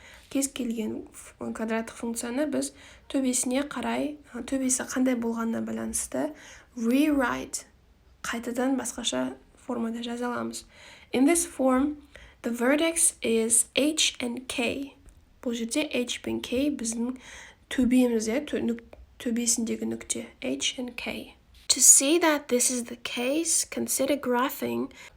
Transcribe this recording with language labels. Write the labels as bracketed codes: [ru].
[kk] Кез келген квадраттық функцияны біз төбесіне қарай, төбесі қандай болғанына байланысты rewrite, қайтадан басқаша формада жаза аламыз. [en] In this form, the vertex is h and k. [kk] Бұл жерде h пен k біздің төбемізде, төбесіндегі нүкте [en] h and k. To see that this is the case, consider graphing.